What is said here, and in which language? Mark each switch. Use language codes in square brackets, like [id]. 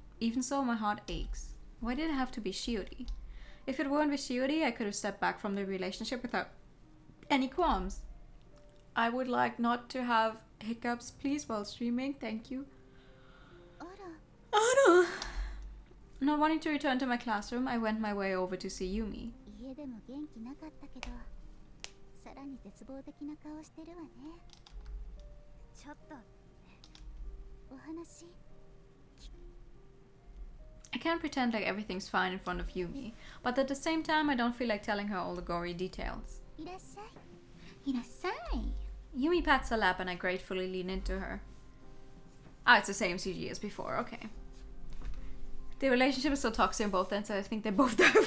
[en] Even so, my heart aches. Why did it have to be Shiori? If it weren't with Shiori, I could have stepped back from the relationship without any qualms. I would like not to have hiccups, please, while streaming. Thank you. [ja] あら、 [en] Oh no. Not wanting to return to my classroom, I went my way over to see Yumi. [ja] 家でも元気なかったけど、さらに絶望的な顔してるわね。ちょっとお話 [en] I can't pretend like everything's fine in front of Yumi, but at the same time, I don't feel like telling her all the gory details. [ja] いらっしゃい。いらっしゃい。 [en] Yumi pats her lap and I gratefully lean into her. Ah, it's the same CG as before, okay. The relationship is so toxic on both ends, so I think they both die.